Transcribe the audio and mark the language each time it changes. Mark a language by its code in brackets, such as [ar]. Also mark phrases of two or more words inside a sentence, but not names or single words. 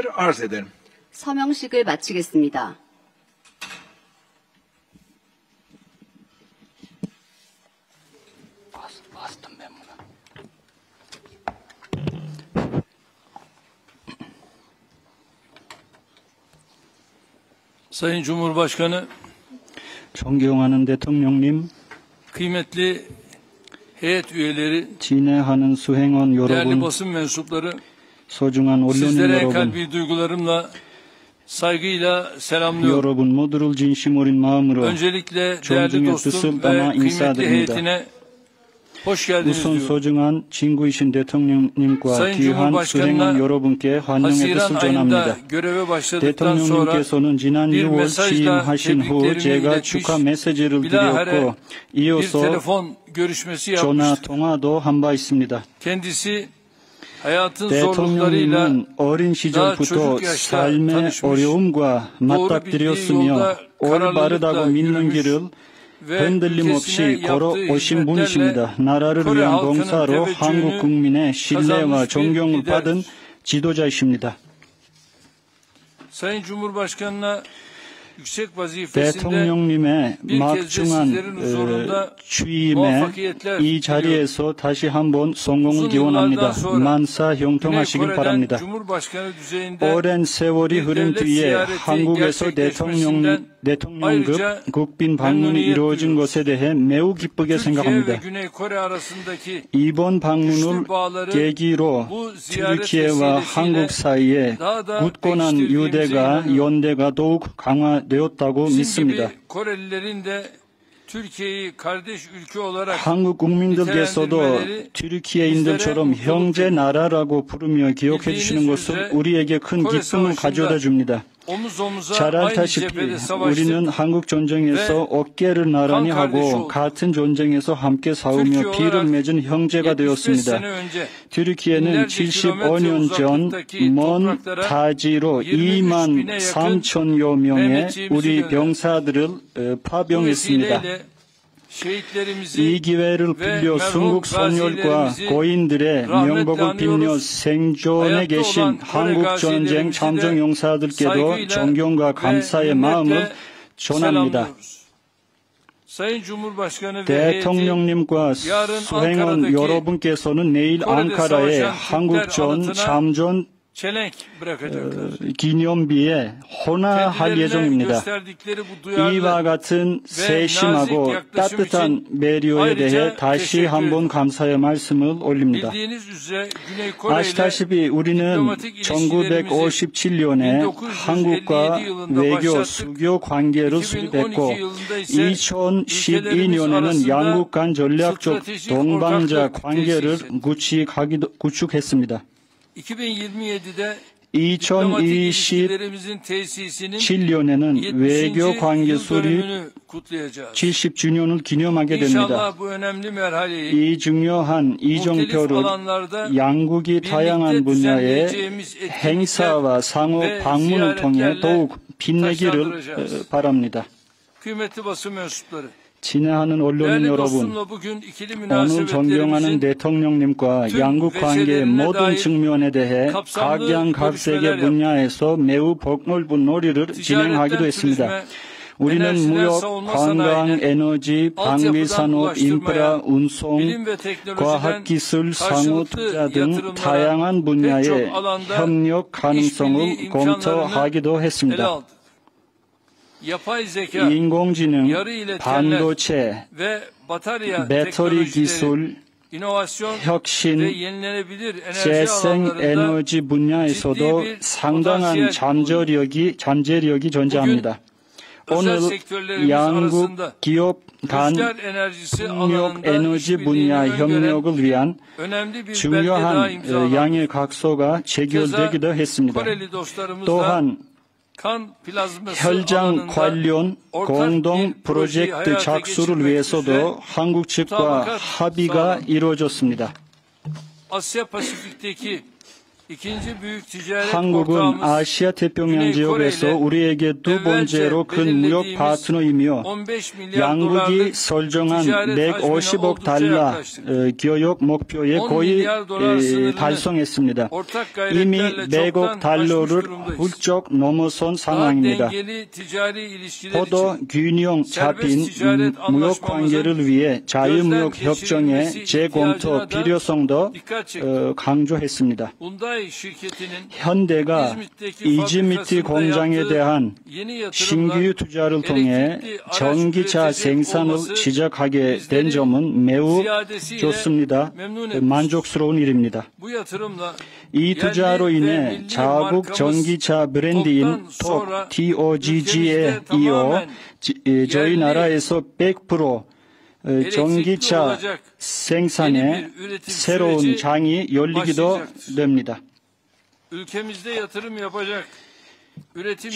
[tr] Arz ederim. [ko] 서명식을 마치겠습니다. [tr] Sayın Cumhurbaşkanı, [ko] 존경하는 대통령님, [tr] kıymetli heyet üyeleri, [ko] 진행하는 수행원 [tr] değerli [ko] 여러분, [tr] basın mensupları, [ko] 소중한 언론인 [tr] sizlere [ko] 여러분, [tr] kalbi duygularımla, saygıyla selamlıyorum. [ko] 여러분 모두를 진심 어린 마음으로 [tr] Öncelikle değerli [ko] 존중의 [tr] dostum [ko] 뜻을 [tr] ve [ko] 담아 [tr] kıymetli [ko] 인사드립니다. [tr] heyetine hoş geldiniz [ko] 우선 [tr] diyorum. [ko] 소중한 친구이신 대통령님과 [tr] Sayın [ko] 귀한 [tr] Cumhurbaşkanı'na [ko] 수행원 여러분께 환영의 [tr] Haziran [ko] 뜻을 [tr] ayında [ko] 전합니다. [tr] göreve başladıktan sonra [ko] 대통령님께서는 지난 [tr] bir [ko] 6월 [tr] mesajla [ko] 취임하신 후 [tr] tebriklerimi [ko] 제가 [tr] iletmiş, [ko] 축하 메시지를 [tr] bilahare [ko] 드렸고 [tr] bir [ko] 이어서 [tr] telefon görüşmesi [ko] 전화 [tr] yapmıştık. [ko] 통화도 한 바 있습니다. [tr] Kendisi hayatın zorluklarıyla [ko] 대통령님은 어린 시절부터 [tr] çocuк yaşta [ko] 삶의 [tr] tanışmış, [ko] 어려움과 맞닥뜨렸으며 올바르다고 믿는 길을 흔들림 없이 걸어오신 분이십니다. 나라를 위한 봉사로 한국 국민의 신뢰와 존경을 받은 지도자이십니다. [tr] Sayın Cumhurbaşkanı'na yüksek vazifesinde [ko] 대통령님의 [tr] bir kez de sizlerin [ko] 막중한 [tr] huzurunda [ko] 취임에 [tr] muvaffakiyetler [ko] 이 자리에서 다시 한번 성공을 [tr] uzun [ko] 기원합니다. [tr] yıllardan sonra [ko] 만사 [tr] Güney [ko] 형통하시길 [tr] Kore'den [ko] 바랍니다. [tr] Cumhurbaşkanı düzeyinde [ko] 오랜 세월이 [tr] bir [ko] 흐른 [tr] devlet [ko] 뒤에 [tr] ziyareti [ko] 한국에서 [tr] gerçekleşmesinden [ko] 대통령급 [tr] ayrıca [ko] 국빈 방문이 [tr] memnuniyet [ko] 이루어진 [tr] duyuyoruz. [ko] 것에 대해 매우 기쁘게 [tr] Türkiye ve [ko] 생각합니다. [tr] Güney Kore arasındaki [ko] 이번 방문을 [tr] güçlü bağları [ko] 계기로 [tr] bu ziyaret [ko] türkiye와 한국 사이에 [tr] daha da [ko] 굳건한 [tr] pekiştirdiğimize [ko] 유대가 [tr] inanıyorum. [ko] 연대가 더욱 강화되었다고 [tr] Bizim [ko] 믿습니다. [tr] gibi Korelilerin de Türkiye'yi kardeş ülke olarak [ko] 한국 국민들께서도 [tr] nitelendirmeleri [ko] 튀르키예인들처럼 [tr] bizlere [ko] 형제 나라라고 부르며 기억해 [tr] bildiğiniz [ko] 주시는 것은 [tr] üzere [ko] 우리에게 큰 [tr] Kore [ko] 기쁨을 [tr] Savaşı'nda [ko] 가져다 줍니다. [tr] omuz omuza [ko] 잘 [tr] aynı [ko] 알다시피 [tr] cephede savaştık. [ko] 우리는 한국 전쟁에서 어깨를 나란히 한 하고 [tr] kardeş [ko] 같은 전쟁에서 함께 싸우며 [tr] Türkiye [ko] 피를 [tr] olarak [ko] 맺은 형제가 [tr] 75 [ko] 되었습니다. [tr] sene önce [ko] 튀르키예는 [tr] binlerce [ko] 75년 전 [tr] kilometre [ko] 먼 [tr] uzaklıktaki [ko] 타지로 2만 [tr] 23,000에 yakın [ko] 3천여 명의 [tr] Mehmetçiğimizi [ko] 우리 [tr] gönderdi. [ko] 병사들을 [tr] Bu [ko] 파병했습니다. [tr] vesileyle şehitlerimizi [ko] 이 기회를 [tr] ve [ko] 빌려 [tr] merhum [ko] 순국 선열과 [tr] gazilerimizi [ko] 고인들의 [tr] rahmetle [ko] 명복을 빌며 [tr] anıyoruz. [ko] 생존에 하얗다 계신 [tr] olan Kore [ko] 한국 전쟁 [tr] gazilerimizi [ko] 참전 [tr] de [ko] 용사들께도 [tr] saygıyla [ko] 존경과 [tr] ve [ko] 감사의 마음을 [tr] hürmetle [ko] 전합니다. [tr] selamlıyoruz. Sayın Cumhurbaşkanı ve heyeti [ko] 대통령님과 [tr] yarın [ko] 수행원 [tr] Ankara'daki [ko] 여러분께서는 내일 [tr] Kore'de [ko] 앙카라의 [tr] savaşan [ko] 한국전 [tr] Türkler [ko] 참전 [tr] çelenk bırakacaklar. [ko] 기념비에 헌화할 [tr] Kendilerine [ko] 예정입니다. [tr] gösterdikleri bu duyarlı [ko] 이와 같은 세심하고 [tr] yaklaşım [ko] 따뜻한 배려에 대해 [tr] ayrıca [ko] 다시 [tr] teşekkür [ko] 한번 감사의 말씀을 올립니다. [tr] bildiğiniz üzere Güney Kore ile [ko] 아시다시피 우리는 [tr] diplomatik ilişkilerimizi [ko] 1957년에 [tr] 1957 [ko] 한국과 [tr] yılında [ko] 외교 [tr] başlattık. [ko] 수교 관계를 [tr] 2012 [ko] 수립했고 [tr] yılında ise [ko] 2012년에는 [tr] arasında [ko] 양국 간 전략적 [tr] stratejik [ko] 동반자 [tr] ortaklık [ko] 관계를 [tr] tesis [ko] 구축했습니다. [tr] 2027'de diplomatik [ko] 2027년에는 [tr] ilişkilerimizin tesisinin [ko] 외교 [tr] 70. [ko] 관계 [tr] yıl [ko] 수립 [tr] dönümünü kutlayacağız. [ko] 70주년을 기념하게 됩니다. [tr] İnşallah bu önemli merhaleyi [ko] 이 중요한 [tr] muhtelif [ko] 이정표를 [tr] alanlarda [ko] 양국이 다양한 [tr] birlikte [ko] 분야의 [tr] düzenleyeceğimiz etkinlikler [ko] 행사와 상호 [tr] ve [ko] 방문을 통해 [tr] ziyaretlerle [ko] 더욱 빛내기를 [tr] taşlandıracağız. [ko] 바랍니다. [tr] Kıymetli basın mensupları, [ko] 친애하는 언론인 [tr] değerli [ko] 여러분, [tr] dostumla bugün ikili [ko] 오늘 존경하는 [tr] münasebetlerimizin [ko] 대통령님과 [tr] tüm [ko] 양국 관계의 [tr] vesilelerine [ko] 모든 [tr] dair [ko] 측면에 대해 [tr] kapsamlı [ko] 각양각색의 [tr] görüşmeler [ko] 분야에서 매우 폭넓은 놀이를 진행하기도 [tr] ticaretten [ko] 했습니다. [tr] turizme, [ko] 우리는 [tr] enerjiden [ko] 무역, [tr] savunma [ko] 관광, [tr] sanayine, [ko] 에너지, 방위산업, 인프라, [tr] altyapıdan [ko] 운송, [tr] bilim ve teknolojiden [ko] 과학기술, 상호 투자 등 [tr] yatırımlara [ko] 다양한 [tr] pek [ko] 분야의 [tr] çok alanda [ko] 협력 가능성을 [tr] işbirliği [ko] 검토하기도 [tr] ele [ko] 했습니다. [tr] aldı. Yapay zeka, [ko] 인공지능, [tr] yarı iletkenler [ko] 반도체, [tr] ve batarya [ko] 배터리 [tr] teknolojileri, [ko] 기술, [tr] inovasyon ve [ko] 혁신, [tr] yenilenebilir enerji [ko] 재생 [tr] alanlarında [ko] 에너지 분야에서도 [tr] ciddi bir [ko] 상당한 [tr] potansiyel [ko] 잠재력이 존재합니다. [tr] özel [ko] 오늘 [tr] sektörlerimiz [ko] 양국 [tr] arasında [ko] 기업 간 [tr] rüzgar enerjisi [ko] 풍력 [tr] alanında [ko] 에너지 [tr] işbirliğini [ko] 분야 [tr] öngören [ko] 협력을 위한 [tr] önemli bir belge daha [ko] 중요한 [tr] imzalandı. [ko] 양의 각서가 체결되기도 했습니다. [tr] Koreli dostlarımızla [ko] 또한 [tr] kan plazması [ko] 혈장 [tr] alanında [ko] 관련 [tr] ortak [ko] 공동 [tr] bir projeyi [ko] 프로젝트 [tr] hayata [ko] 착수를 [tr] geçirmek üzere [ko] 위해서도 한국 측과 [tr] mutabakat [ko] 합의가 [tr] sağlandı. [ko] 이루어졌습니다. [tr] Asya Pasifik'teki ikinci büyük ticaret [ko] 한국은 [tr] ortağımız [ko] 아시아 태평양 [tr] Güney [ko] 지역에서 [tr] Kore ile [ko] 우리에게 두 번째로 큰 무역 [tr] belirlediğimiz [ko] 파트너이며 [tr] 15 milyar [ko] 양국이 [tr] dolarlık [ko] 설정한 [tr] ticaret [ko] 150억 [tr] hacmine [ko] 달러 [tr] oldukça yaklaştık. [ko] 교역 목표에 [tr] 10 [ko] 거의 [tr] milyar dolar sınırını [ko] 달성했습니다. [tr] ortak [ko] 이미 [tr] gayretlerle [ko] 100억 [tr] çoktan aşmış [ko] 달러를 [tr] durumdayız. [ko] 훌쩍 넘어선 [tr] Daha [ko] 상황입니다. [tr] dengeli ticari ilişkiler [ko] 포도 [tr] için [ko] 균형 잡힌 무역 관계를 위해 자유무역 협정의 재검토 필요성도 강조했습니다. [tr] Hyundai şirketinin [ko] 현대가 [tr] İzmit'teki [ko] 이즈미트 [tr] fabrikasında [ko] 공장에 [tr] yaptığı [ko] 대한 [tr] yeni yatırımlar [ko] 신규 투자를 통해 [tr] elektrikli araç [ko] 전기차 [tr] üretecek [ko] 생산을 [tr] olması [ko] 시작하게 된 [tr] bizleri [ko] 점은 매우 [tr] ziyadesiyle [ko] 좋습니다. [tr] memnun etmiş. [ko] 만족스러운 일입니다. [tr] Bu yatırımla [ko] 이 투자로 [tr] yerli ve [ko] 인해 [tr] milli [ko] 자국 [tr] markamız [ko] 전기차 브랜드인 [tr] TOGG'dan sonra [ko] TOGG에 [tr] ülkemizde [ko] 이어 [tr] tamamen [ko] 저희 [tr] yerli [ko] 나라에서 100% 전기차 [tr] olacak [ko] 생산에 [tr] yeni bir üretim [ko] 새로운 [tr] süreci [ko] 장이 열리기도 [tr] başlayacaktır. [ko] 됩니다. [tr] ülkemizde yatırım yapacak, üretim